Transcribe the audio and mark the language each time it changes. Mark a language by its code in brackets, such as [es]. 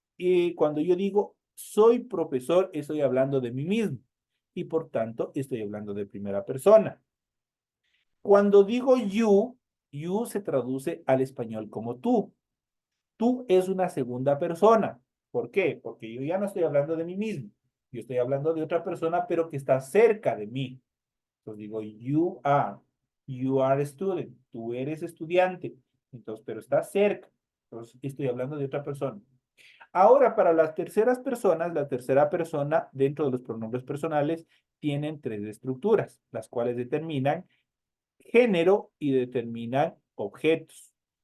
[es] Y cuando yo digo soy profesor, estoy hablando de mí mismo y por tanto estoy hablando de primera persona. Cuando digo you se traduce al español como tú. Tú es una segunda persona. ¿Por qué? Porque yo ya no estoy hablando de mí mismo. Yo estoy hablando de otra persona, pero que está cerca de mí. Entonces digo, [en] you are a student. [es] Tú eres estudiante. Entonces, pero está cerca. Entonces, estoy hablando de otra persona. Ahora, para las terceras personas, la tercera persona dentro de los pronombres personales tienen tres estructuras, las cuales determinan género y determinan objetos.